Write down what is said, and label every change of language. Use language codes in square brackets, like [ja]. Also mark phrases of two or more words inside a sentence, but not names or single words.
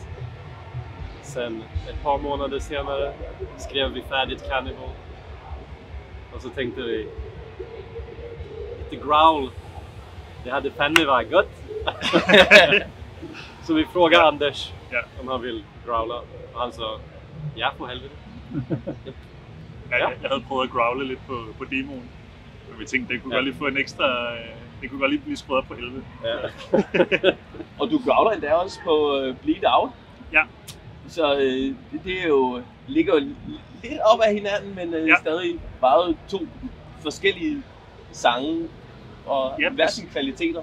[sv] Sen ett par månader senare skrev vi färdigt Cannibal. Och så tänkte vi lite growl. Det hade Pennywise gott. Så vi frågade Anders om han vill growla. Och han sa, ja for helvete. [da] Jeg havde prøvet at growle lidt på demoen. Men vi tænkte, det kunne godt lige få en ekstra... Det kunne godt lige blive skruet op på helvede. Ja. Og du growler endda også på Bleed Out. Ja. Så det er jo, ligger jo lidt op ad hinanden, men stadig bare to forskellige sange og hver sine kvaliteter.